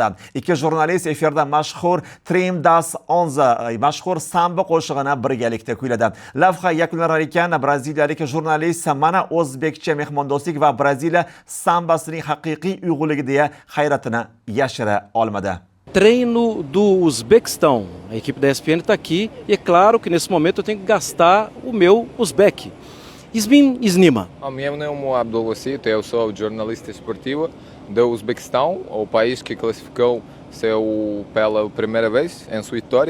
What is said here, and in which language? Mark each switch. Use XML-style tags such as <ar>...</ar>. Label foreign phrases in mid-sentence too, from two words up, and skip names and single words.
<uz>Ikki jurnalist efirda mashhur Trim das Onze mashhur samba qo'shig'ini birgalikda kuyladi. Lavha yakunlanar ekan braziliyalik jurnalist mana o'zbekcha mehmondo'stlik va Braziliya sambasining haqiqiy uyg'unligi deya hayratini yashira olmadi.</uz> <pt>Treino do Uzbequistão. A equipe da ESPN está aqui e é claro que nesse momento eu tenho que gastar o meu Uzbek. Ismin Iznima. Meu nome é Abdulwasit, eu sou jornalista esportivo do Uzbequistão, o país que classificou-se pela primeira vez em sua história.</pt>